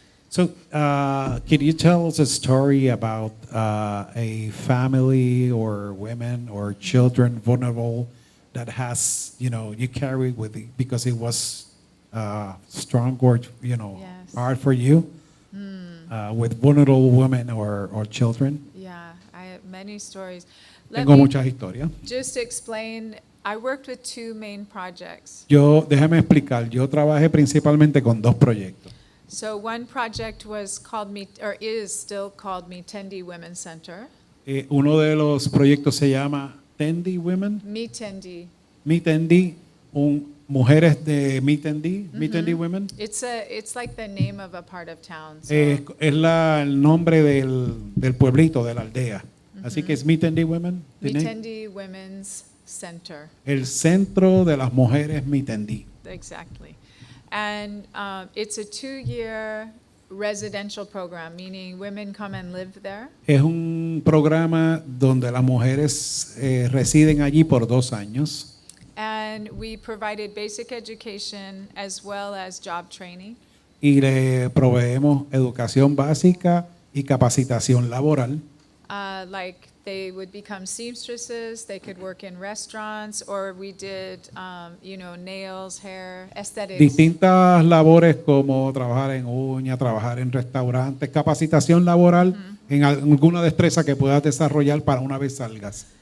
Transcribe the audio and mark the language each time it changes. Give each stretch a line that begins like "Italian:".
English: So, can you tell us a story about a family or women or children vulnerable that has, you carry with it because it was strong or, Yes. hard for you with vulnerable women or children? Yeah, I have many stories. Let
Spanish: Tengo
English: me
Spanish: muchas historias.
English: just explain. I worked with two main projects.
Spanish: Déjame explicar, yo trabajé principalmente con dos proyectos.
English: So one project was called is still called Mitendi Women's Center.
Spanish: Uno de los proyectos se llama Tendi Women, Mitendi. Mitendi, mujeres de Mitendi, Mitendi Women.
English: It's like the name of a part of town. So
Spanish: Es el nombre del pueblito, de la aldea. Así que es Mitendi Women,
English: the name. Mitendi Women's Center.
Spanish: El centro de las mujeres Mitendi.
English: Exactly. And it's a 2-year residential program, meaning women come and live there.
Spanish: Es un programa donde las mujeres residen allí por 2 años
English: And we provided basic education as well as job training.
Spanish: y le proveemos educación básica y capacitación laboral.
English: Like they would become seamstresses, they could work in restaurants, or we did, nails, hair, aesthetics.
Spanish: Distintas labores como trabajar en uñas, trabajar en restaurantes, capacitación laboral en alguna destreza que puedas desarrollar para una vez salgas.